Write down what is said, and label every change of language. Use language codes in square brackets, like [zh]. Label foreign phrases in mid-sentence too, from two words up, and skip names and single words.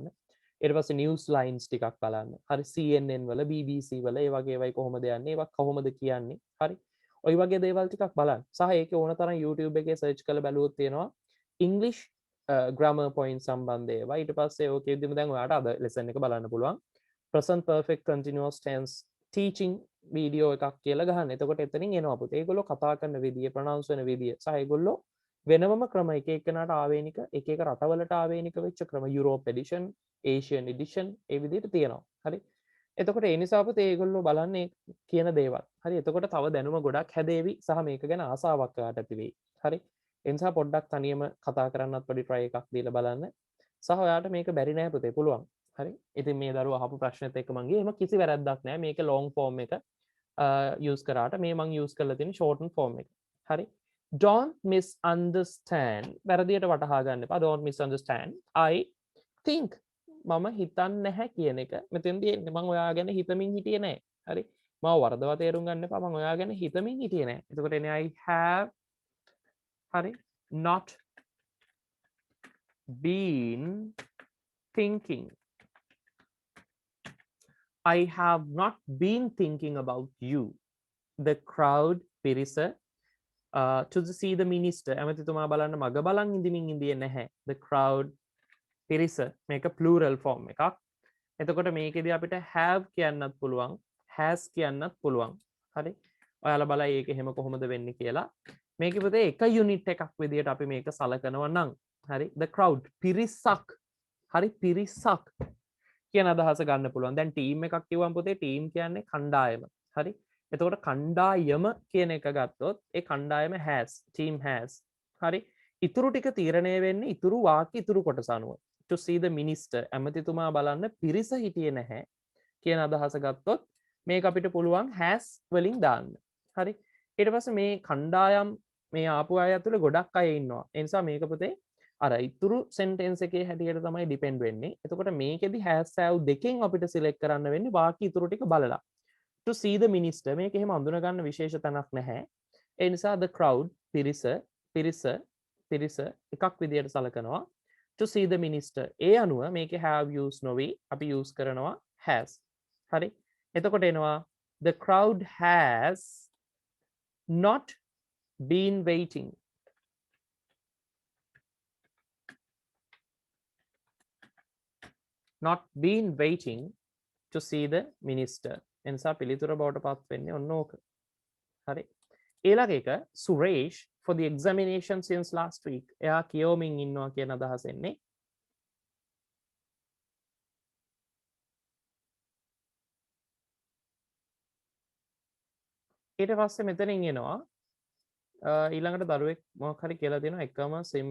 [si] ඊට පස්සේ [en] news lines [si] ටිකක් බලන්න. හරි CNN වල BBC වල ඒ වගේ ඒවායි කොහොමද යන්නේ? ඒවා කොහොමද කියන්නේ? හරි. ඔය වගේ දේවල් ටිකක් බලන්න. සහ ඒකේ ඕන තරම් YouTube එකේ සර්ච් කරලා බැලුවොත් තියෙනවා [en] English grammar point [si] සම්බන්ධ ඒවා. ඊට පස්සේ ඕකෙදිම දැන් ඔයාලට අද lesson එක බලන්න පුළුවන්. [en] present perfect continuous tense teaching [si] වීඩියෝ එකක් කියලා ගහන්න. එතකොට එතනින් එනවා පුතේ. ඒගොල්ලෝ කතා කරන විදිය, ප්‍රොනවුන්ස් වෙන විදිය සහ ඒගොල්ලෝ වෙනමම ක්‍රම එක එක්කෙනාට ආවේනික එක එක රටවලට ආවේනික වෙච්ච ක්‍රම [en] Europe edition, Asian edition [si] ඒ විදිහට තියෙනවා. හරි. එතකොට ඒ නිසා පුතේ ඒගොල්ලෝ බලන්නේ කියන දේවල්. හරි. එතකොට තව දැනුම ගොඩක් හැදේවි සහ මේක ගැන ආසාවක් ඔයාලට ඇති වෙයි. හරි. ඒ නිසා පොඩ්ඩක් තනියම කතා කරන්නත් පොඩි try එකක් දීලා බලන්න. සහ ඔයාලට මේක බැරි නෑ පුතේ පුළුවන්. හරි ඉතින් මේ දරුවා අහපු ප්‍රශ්නෙත් එක්ක මම ගියේ එහෙම කිසි වැරද්දක් නැහැ මේක [en] long form [si] එක use කරාට මේ මම use කරලා තියෙන [en] shorten form [si] එක හරි [en] don't misunderstand [si] වැරදියට වටහා ගන්න එපා [en] don't misunderstand I think [si] මම හිතන්නේ නැහැ කියන එක මෙතෙන්දී එන්නේ මම ඔයා ගැන හිතමින් හිටියේ නැහැ හරි මම වරදවා තේරුම් ගන්න එපා මම ඔයා ගැන හිතමින් හිටියේ නැහැ එතකොට එන්නේ [en] I have [si] හරි not [en] been thinking I have not been thinking about you the crowd [si] පිරිස [en] to see the minister [si] ඇමතිතුමා බලන්න මග බලන් ඉඳමින් ඉඳියේ නැහැ [en] the crowd [si] පිරිස මේක [en] plural form [si] එකක් එතකොට මේකෙදී අපිට have කියන්නත් පුළුවන් has කියන්නත් පුළුවන් හරි ඔයාලා බලයි ඒක එහෙම කොහොමද වෙන්නේ කියලා මේකේ පුතේ එක යුනිට් එකක් විදියට අපි මේක සලකනවා නම් හරි [en] the crowd [si] පිරිසක් හරි පිරිසක් කියන අදහස ගන්න පුළුවන් දැන් ටීම් එකක් කිව්වම පුතේ ටීම් කියන්නේ කණ්ඩායම හරි එතකොට කණ්ඩායම කියන එක ගත්තොත් ඒ කණ්ඩායම has [en] team has [si] හරි ඉතුරු ටික තීරණය වෙන්නේ ඉතුරු වාක්‍ය ඉතුරු කොටස අනුව [en] to see the minister [si] ඇමතිතුමා බලන්න පිරිස හිටියේ නැහැ කියන අදහස ගත්තොත් මේක අපිට පුළුවන් has වලින් දාන්න හරි ඊට පස්සේ මේ කණ්ඩායම් මේ ආපු අය ඇතුළේ ගොඩක් අය ඉන්නවා ඒ නිසා මේක පුතේ අර ඉතුරු sentence එකේ හැටියට තමයි depend වෙන්නේ එතකොට මේකෙදි [en] has have [si] දෙකෙන් අපිට select කරන්න වෙන්නේ වාක්‍ය ඉතුරු ටික බලලා [en] to see the minister [si] මේක එහෙම අඳුන ගන්න විශේෂ තැනක් නැහැ ඒ නිසා [en] the crowd [si] පිරිස එකක් විදියට සලකනවා [en] to see the minister [si] ඒ අනුව මේකේ [en] have use [si] නොවි අපි use කරනවා has හරි එතකොට එනවා [en] the crowd has not been waiting to see the minister [si] එනිසා පිළිතුර බවට පත් වෙන්නේ ඔන්න ඕක හරි ඊළඟ එක Suresh [en] for the examination since last week [si] එයා කියවමින් ඉන්නවා කියන අදහස එන්නේ ඊට පස්සේ මෙතනින් එනවා ඊළඟට දරුවෙක් මොකක් හරි කියලා දෙනවා එකම sim